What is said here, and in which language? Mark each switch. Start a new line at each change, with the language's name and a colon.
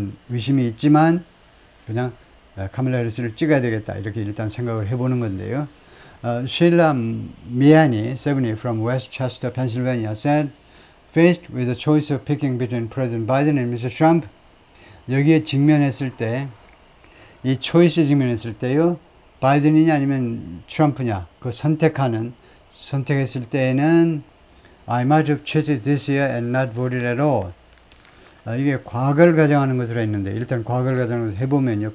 Korean: 의심이 있지만 그냥 카멜라 해리스를 찍어야 되겠다 이렇게 일단 생각을 해보는 건데요.
English: 쉴라 미아니 70 from Westchester, Pennsylvania said, faced with the choice of picking between President Biden and Mr.
Korean: Trump, 여기에 직면했을 때, 이 초이스에 직면했을 때요, 바이든이냐 아니면 트럼프냐, 그 선택했을 때에는
English: I might have cheated this year and not voted at all.
Korean: 이게 과거를 가정하는 것으로 했는데 일단 과거를 가정하는 것을 해보면요.